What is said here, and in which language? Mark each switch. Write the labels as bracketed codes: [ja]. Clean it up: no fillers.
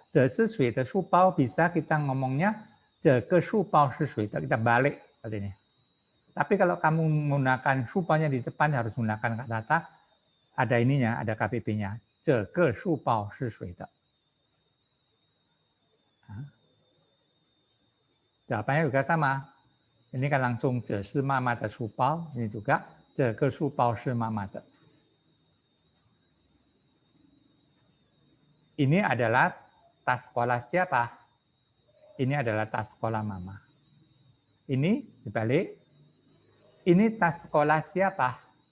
[zh] 这是谁的书包 [id] bisa kita ngomongnya [zh] 这个书包是谁的, [id] kita balik artinya. Tapi kalau kamu menggunakan supaya di depan harus menggunakan kata ada ininya, ada KPP-nya. [zh] 这个书包是谁的. [id] Jawabannya juga sama. Ini kan langsung [zh] 这是妈妈的书包. [id] Ini juga [zh] 这个书包是妈妈的. [id] Ini adalah tas sekolah siapa? Ini adalah tas sekolah mama. Ini dibalik. Ini tas sekolah siapa?